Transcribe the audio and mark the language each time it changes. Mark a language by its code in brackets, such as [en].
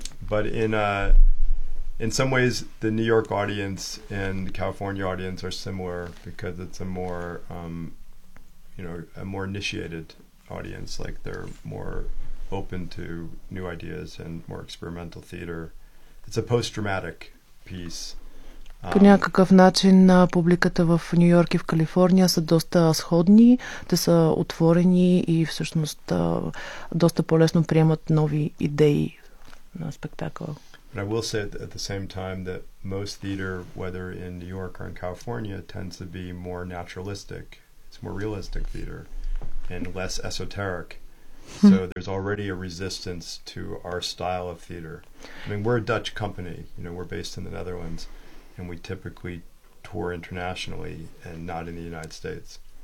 [en] But in some ways the New York audience and the California audience are similar because it's a more a more initiated audience, like they're more open to new ideas and more experimental theater. It's a post-dramatic piece. [bg] По някакъв начин публиката в Нью-Йорк и в Калифорния са доста сходни, те са отворени и всъщност доста по-лесно приемат нови идеи на спектакъла. [en] But I will say at the same time that most theater, whether in New York or in California, tends to be more naturalistic. It's more realistic theater and less esoteric. So there's already a resistance to our style of theater. I mean, we're a Dutch company, you know, we're based in the Netherlands, and we typically tour internationally and not in the United States.